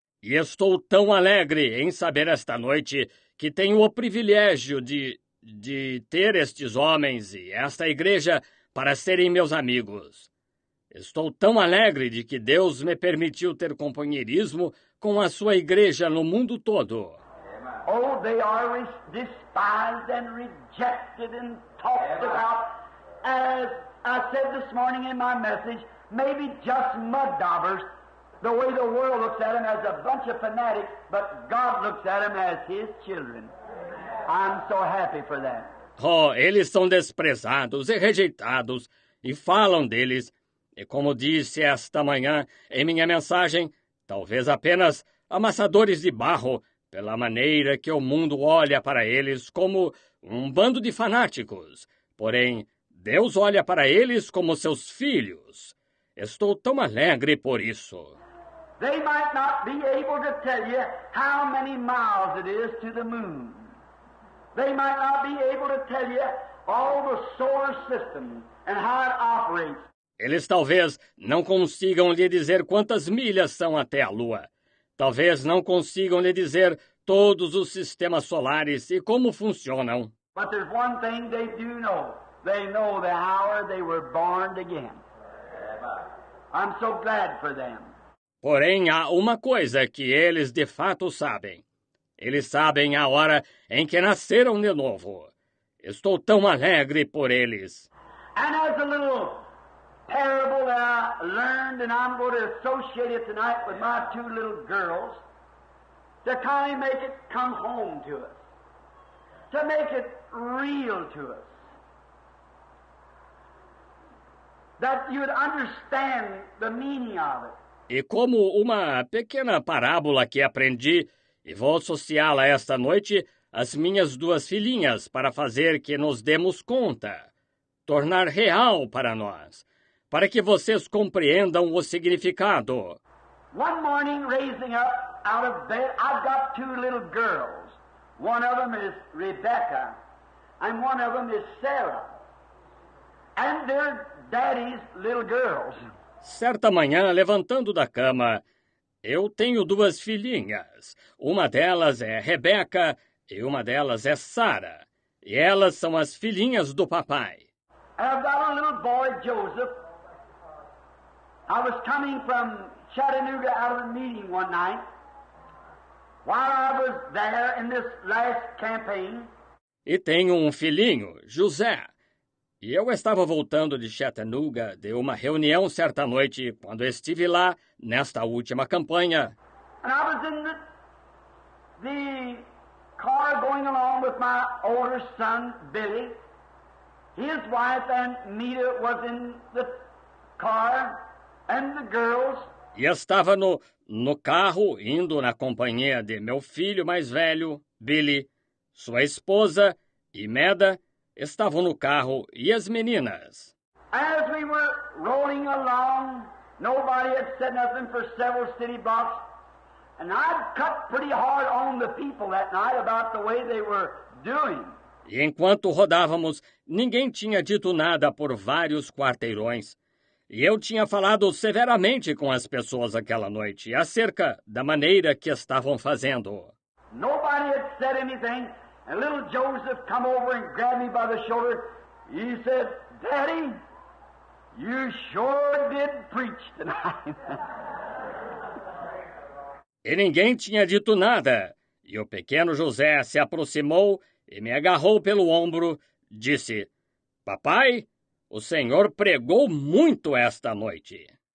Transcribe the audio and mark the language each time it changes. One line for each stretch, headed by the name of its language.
Portuguese: E estou tão alegre em saber esta noite que tenho o privilégio de ter estes homens e esta igreja para serem meus amigos. Estou tão alegre de que Deus me permitiu ter companheirismo com a sua igreja no mundo todo.
English: Oh, they are despised and rejected and talked about, as I said this morning in my message, maybe just mud daubers, the way the world looks at them as a bunch of fanatics, but God looks at them as His children. I'm so happy for that.
Portuguese: Oh, eles são desprezados e rejeitados, e falam deles, e como disse esta manhã em minha mensagem, talvez apenas amassadores de barro, pela maneira que o mundo olha para eles como um bando de fanáticos. Porém, Deus olha para eles como seus filhos. Estou tão alegre por isso.
English: They might not be able to tell you how many miles it is to the moon. They might not be able to tell you all the solar system and how it operates.
Portuguese: Eles talvez não consigam lhe dizer quantas milhas são até a Lua. Talvez não consigam lhe dizer todos os sistemas solares e como funcionam.
English: But there's one thing they do know. They know the hour they were born again. I'm so glad for them.
Portuguese: Porém, há uma coisa que eles de fato sabem. Eles sabem a hora em que nasceram de novo. Estou tão alegre por eles.
English: And as a little parable that I learned, and I'm going to associate it tonight with my two little girls, to kind of make it come home to us, to make it real to us, that you would understand the meaning of it.
Portuguese: E como uma pequena parábola que aprendi, e vou associá-la esta noite às minhas duas filhinhas para fazer que nos demos conta, tornar real para nós, para que vocês compreendam o significado.
English: One morning, raising up out of bed, I've got two little girls. One of them is Rebecca, and one of them is Sarah. And they're Daddy's little girls.
Portuguese: Certa manhã, levantando da cama, eu tenho duas filhinhas. Uma delas é Rebeca e uma delas é Sara. E elas são as filhinhas do papai.
English: And I've got a little boy, Joseph. I was coming from Chattanooga out of a meeting one night. While I was there in this last campaign.
Portuguese: E tenho um filhinho, José. E eu estava voltando de Chattanooga de uma reunião certa noite, quando estive lá, nesta última campanha.
English: And I was in the car going along with my older son, Billy. His wife and Mita was in the car, and the girls.
Portuguese: E estava no carro, indo na companhia de meu filho mais velho, Billy, sua esposa e Meda estavam no carro e as meninas.
English: As we were rolling along, nobody had said nothing for several city blocks, and I'd cut pretty hard on the people that night about the way they were doing.
Portuguese: E enquanto rodávamos, ninguém tinha dito nada por vários quarteirões. E eu tinha falado severamente com as pessoas aquela noite acerca da maneira que estavam fazendo.
English: Nobody had said anything, and little Joseph come over and grabbed me by the shoulder. He said, "Daddy, you sure did preach tonight."
Portuguese: E ninguém tinha dito nada. E o pequeno José se aproximou e me agarrou pelo ombro, disse, "Papai, o senhor pregou muito esta noite."